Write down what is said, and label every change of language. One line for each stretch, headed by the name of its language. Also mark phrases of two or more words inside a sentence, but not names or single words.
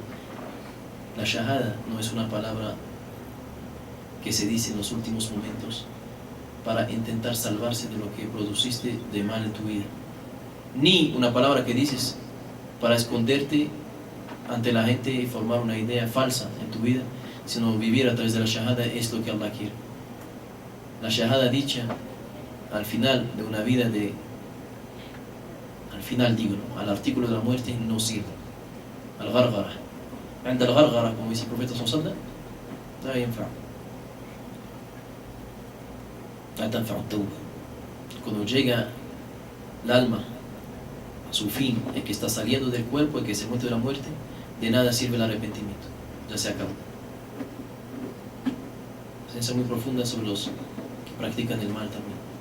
Spanish: La shahada no es una palabra que se dice en los últimos momentos para intentar salvarse de lo que produciste de mal en tu vida, ni una palabra que dices para esconderte ante la gente y formar una idea falsa en tu vida, sino vivir a través de la shahada es lo que Allah quiere. La shahada dicha al final de una vida al final digo, al artículo de la muerte no sirve.
Arabic: الغرغرة. عند الغرغرة,
Spanish: como dice el profeta
Arabic: صلى الله لا ينفع. لا تنفع التوبة.
Spanish: Cuando llega el alma a su fin, el que está saliendo del cuerpo, el que se muere de la muerte, de nada sirve el arrepentimiento. Ya se acabó. Ciencia muy profunda sobre los que practican el mal también.